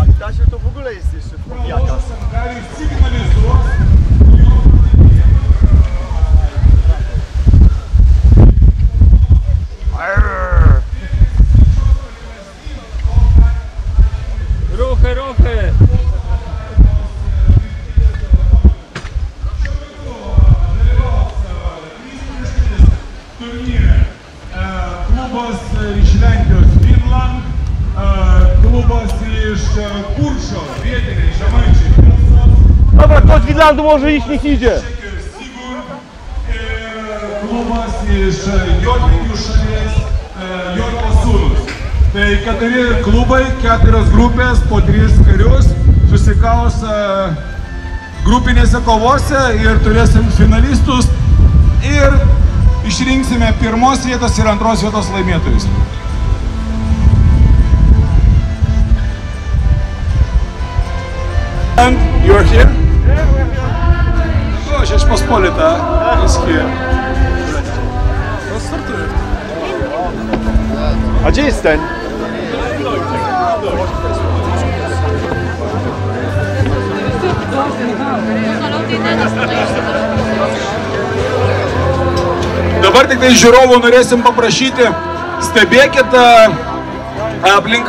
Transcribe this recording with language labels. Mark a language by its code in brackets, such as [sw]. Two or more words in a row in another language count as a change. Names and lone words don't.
[pl] Patrz, to w ogóle jest jeszcze jakaś. Ruchy, ruchy! [lt] Klubas iš Lenkijos Finland, klubas iš Kuršo, vietiniai žemaičiai. [pl] Dobra, ktoś z Finlandu może iść, niech idzie. [lt] Klubas iš Jotvingių šalies, Jotvo sūnus. Tai 4 klubai, 4 grupės, po 3 karius susikaus grupinėse kovose ir turėsim finalistus ir išrinksime 1 vietos ir 2 vietos laimėtojus. [en] And you are here? Yeah, we're here. O, Rzeczpospolita is here. [pl] A gdzie jest ten? [lt] Dabar tik tai žiūrovų norėsim paprašyti, stebėkit aplinką.